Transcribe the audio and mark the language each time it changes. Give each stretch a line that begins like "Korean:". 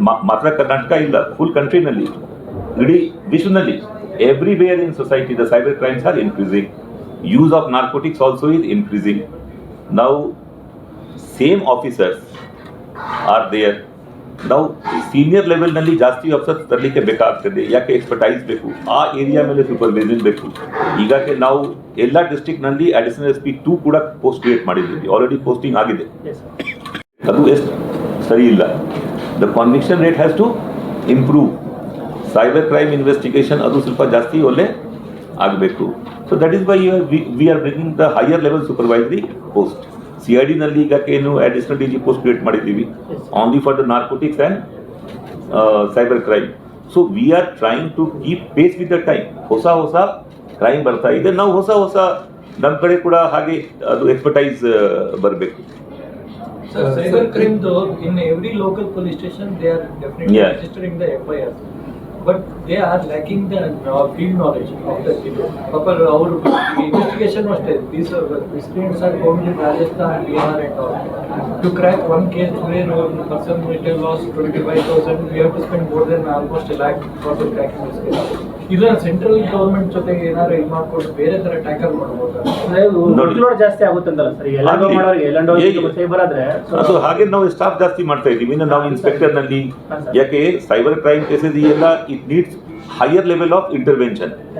Kannada: ಮಾತ್ರ ಕರ್ನಾಟಕ ಇಲ್ಲ, ಫುಲ್ ಕಂಟ್ರಿನಲ್ಲಿ, ಇಡೀ ವಿಶ್ವನಲ್ಲಿ
English: everywhere in society the cyber crimes are increasing. Use of narcotics also is increasing. Now same officers are there.
Kannada: ನಾವು senior ಲೆವೆಲ್ನಲ್ಲಿ ಜಾಸ್ತಿ officers ತರಲಿಕ್ಕೆ ಬೇಕಾಗ್ತದೆ. ಯಾಕೆ? ಎಕ್ಸ್ಪರ್ಟೈಸ್ ಬೇಕು, ಆ ಏರಿಯಾ ಮೇಲೆ ಸೂಪರ್ವಿಷನ್ ಬೇಕು. ಈಗಾಗಲೇ ನಾವು ಎಲ್ಲ ಡಿಸ್ಟ್ರಿಕ್ಟ್ನಲ್ಲಿ ಅಡಿಷನಲ್ SP 2 ಕೂಡ ಪೋಸ್ಟ್ ಕ್ರಿಯೇಟ್ ಮಾಡಿದ್ದೀವಿ, ಆಲ್ರೆಡಿ ಪೋಸ್ಟಿಂಗ್ ಆಗಿದೆ. ಅದು ಎಷ್ಟು ಸರಿ ಇಲ್ಲ.
English: The conviction rate has to improve.
Kannada: Cyber crime investigation ಅದು ಸ್ವಲ್ಪ ಜಾಸ್ತಿ ಒಳ್ಳೆ ಆಗಬೇಕು.
English: So that is why we are bringing the higher level supervisory post.
Kannada: CID ನಲ್ಲಿ ಈಗ ಏನು ಅಡಿಷನಲ್ DG ಪೋಸ್ಟ್ ಕ್ರಿಯೇಟ್ ಮಾಡಿದ್ದೀವಿ
English: Only for the narcotics and cyber crime. So we are trying to keep pace with the time.
Kannada: ಹೊಸ ಹೊಸ crime ಬರ್ತಾ ಇದೆ, ನಾವು ಹೊಸ ನಮ್ಮ ಕಡೆ ಕೂಡ ಹಾಗೆ ಅದು ಎಕ್ಸ್ಪರ್ಟೈಸ್ ಬರಬೇಕು.
English: Cyber crime though, in every local police station they are definitely registering the FIR, but they are lacking the field knowledge of the people. Proper our investigation was there. These students are going to Rajasthan, Bihar and all. To crack one case where one person might have lost 25,000, we have to spend more than almost a lakh for the cracking this case.
Kannada: ಇಲ್ಲ central government ಜೊತೆಗೆ ಏನಾದ್ರು ಇದು ಮಾಡ್ಕೊಂಡು ಬೇರೆ ತರ tackle ಮಾಡಬಹುದು. ಜಾಸ್ತಿ ಆಗುತ್ತಂತಲ್ಲ sir, ಎಲ್ಲಂಡೋ ಮಾಡೋರಿಗೆ ಎಲ್ಲಂಡೋ ಸೈಬರ್ ಆದ್ರೆ ಅದು ಹಾಗೆ ನಾವು ಸ್ಟಾಫ್ ಜಾಸ್ತಿ ಮಾಡ್ತಾ ಇದ್ದೀವಿ. ಇನ್ನು ನಾವು ಇನ್ಸ್ಪೆಕ್ಟರ್ ನಲ್ಲಿ, ಯಾಕೆ ಸೈಬರ್ ಕ್ರೈಮ್ ಕೇಸಸ್ ಈ ಎಲ್ಲ
English: It needs higher level of intervention.